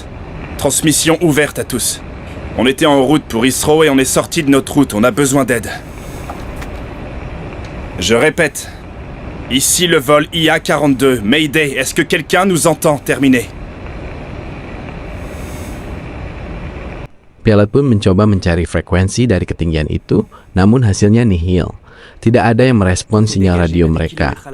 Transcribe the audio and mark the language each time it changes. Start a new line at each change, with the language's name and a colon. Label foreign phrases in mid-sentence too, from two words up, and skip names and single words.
French: Transmission ouverte à tous. On était en route pour Heathrow et on est sorti de notre route, on a besoin d'aide. Je répète. Ici le vol IA-42. Mayday, est-ce que quelqu'un nous entend? Terminé.
Indonesian: Pilot pun mencoba mencari frekuensi dari ketinggian itu, namun hasilnya nihil. Tidak ada yang merespon sinyal radio mereka.